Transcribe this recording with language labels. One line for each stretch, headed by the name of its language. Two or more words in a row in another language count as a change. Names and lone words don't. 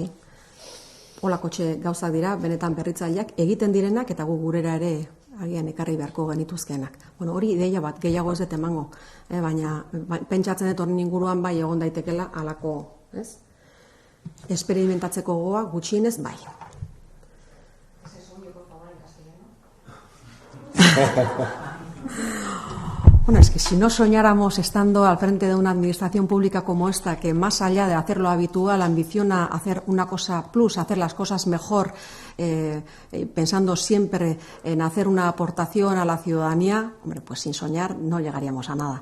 Basque: Holako gauzak dira, benetan berritzaileak egiten direnak eta gu gurera ere agian ekarri beharko genituzkenak. Hori ideia bat, gehiago ez dut emango. Baina pentsatzen dut horren inguruan bai egon daitekela halako, ez? Esperimentatzeko gogoa gutxienez bai.
Spanish: Es que si no soñáramos estando al frente de una administración pública como esta, que más allá de hacer lo habitual, ambiciona hacer una cosa plus, hacer las cosas mejor, pensando siempre en hacer una aportación a la ciudadanía, pues sin soñar no llegaríamos a nada.